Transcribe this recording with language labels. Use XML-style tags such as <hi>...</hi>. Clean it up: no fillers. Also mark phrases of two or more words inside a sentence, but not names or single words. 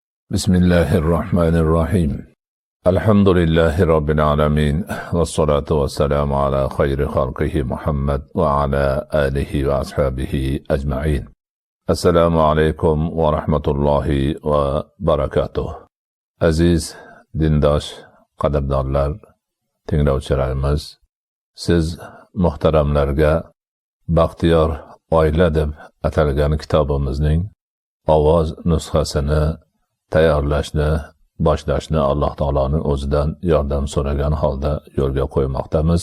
<ar>بسم الله الرحمن الرحيم. الحمد لله رب العالمين. والصلاة والسلام على خير خلقه محمد وعلى آله وأصحابه أجمعين. السلام عليكم ورحمة الله وبركاته.</ar> <uz>Aziz dindosh, qadrdonlar, tinglovchilarimiz, siz muhtaramlarga Baxtiyor oila deb atalgan kitobimizning ovoz nusxasini tayyorlashni, boshlashni Alloh taoloning o'zidan yordam so'ragan holda yo'lga qo'ymoqdamiz.</uz>